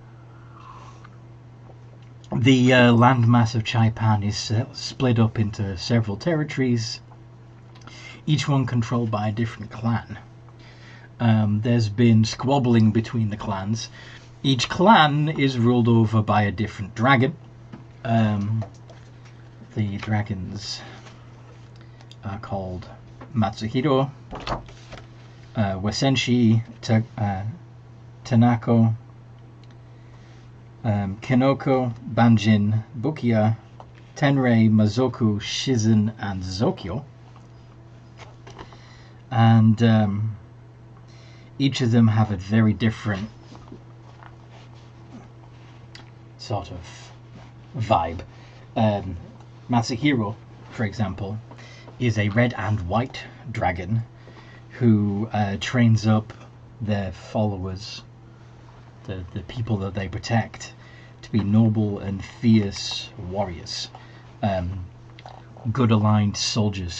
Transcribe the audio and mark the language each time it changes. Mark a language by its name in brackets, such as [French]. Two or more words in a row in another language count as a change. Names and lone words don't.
[English] The landmass of Chaipan is split up into several territories, each one controlled by a different clan. There's been squabbling between the clans. Each clan is ruled over by a different dragon. The dragons are called Matsuhiro, Wasenshi, Tanako, Kinoko, Banjin, Bukia, Tenrei, Mazoku, Shizen, and Zokyo. And each of them have a very different sort of vibe. Matsuhiro, for example, is a red and white dragon who trains up their followers, the people that they protect, to be noble and fierce warriors, good aligned soldiers.